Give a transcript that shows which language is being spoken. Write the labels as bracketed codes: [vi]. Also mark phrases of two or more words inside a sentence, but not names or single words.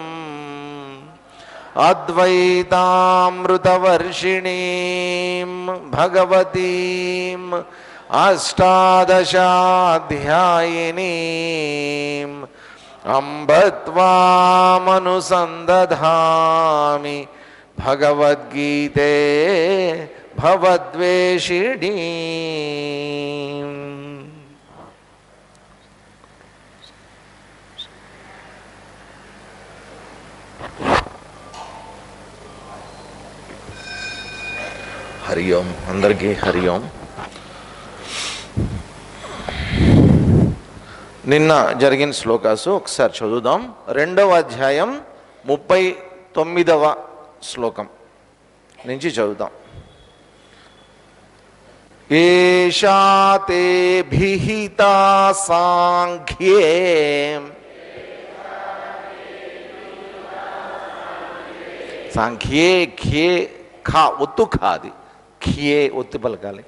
[sa] अद्वैतामृतवर्षिणीं भगवतीम् अष्टादशाध्यायिनीम् अम्ब त्वामनुसन्दधामि भगवद्गीते भवद्वेषिणीम्। हरि ओम अंदरिकी हरि ओम। [te] నిన్న జరిగిన శ్లోకాసు ఒకసారి చదువుదాం। 2వ అధ్యాయం 39వ శ్లోకం నుంచి చదువుదాం। [sa] ఏషా తే భిహితా సాంఖ్యే [te] సాంఖ్యే ఖే ఖా ఒత్తు ఖాది ఖియే ఒత్తు పలకాలి।